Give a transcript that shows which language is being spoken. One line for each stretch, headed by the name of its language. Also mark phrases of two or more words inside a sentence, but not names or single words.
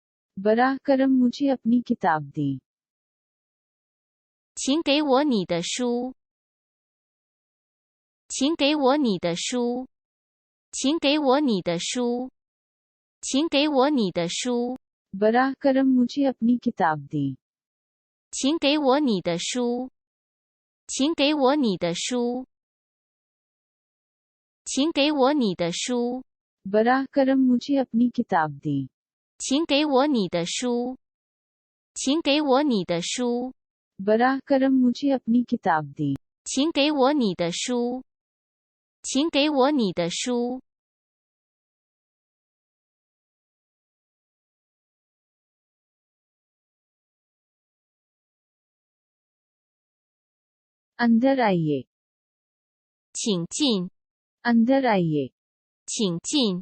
Urdu: براہ کرم مجھے اپنی کتاب دیں.
Chinese: 请给我你的书。请给我你的书。请给我你的书。请给我你的书。
Urdu: براہ کرم مجھے اپنی کتاب دیں.
Chinese: 请给我你的书。请给我你的书。请给我你的书。
Urdu: براہ کرم مجھے اپنی کتاب دیں.
Chinese: 请给我你的书。请给我你的书。
Urdu: براہ کرم مجھے اپنی کتاب دیں.
Chinese: 请给我你的书。请给我你的书。
Urdu: اندر آئیے.
Chinese: 请进。
Urdu: اندر آئیے.
Chinese: 请进。